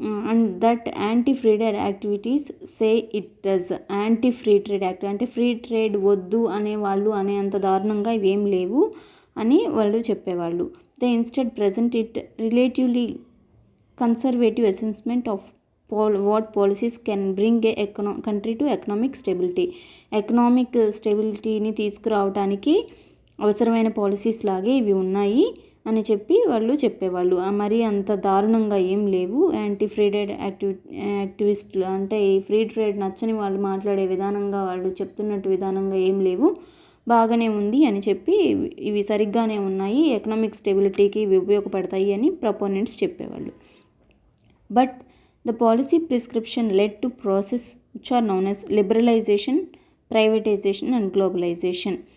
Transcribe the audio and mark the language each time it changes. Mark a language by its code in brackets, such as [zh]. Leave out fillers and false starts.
[en] And that anti free trade activities say it does. [te] Anti free trade అంటే free trade వద్దు అనేవాళ్ళు అనేంత దారుణంగా ఇవేం లేవు అని వాళ్ళు చెప్పేవాళ్ళు. [en] They instead present it relatively conservative assessment of what policies can bring a country to economic stability. [te] Economic స్టెబిలిటీని తీసుకురావడానికి అవసరమైన పాలసీస్ లాగే ఇవి ఉన్నాయి అని చెప్పి వాళ్ళు చెప్పేవాళ్ళు. మరి అంత దారుణంగా ఏం లేవు. యాంటీ ఫ్రీ ట్రేడ్ యాక్టివిస్టులు అంటే ఈ ఫ్రీ ట్రేడ్ నచ్చని వాళ్ళు మాట్లాడే విధానంగా, వాళ్ళు చెప్తున్నట్టు విధానంగా ఏం లేవు, బాగానే ఉంది అని చెప్పి ఇవి సరిగ్గానే ఉన్నాయి, ఎకనామిక్ స్టెబిలిటీకి ఇవి ఉపయోగపడతాయి అని ప్రపోనెంట్స్ చెప్పేవాళ్ళు. [en] But the policy prescription led to process which are known as liberalization, privatization and globalization.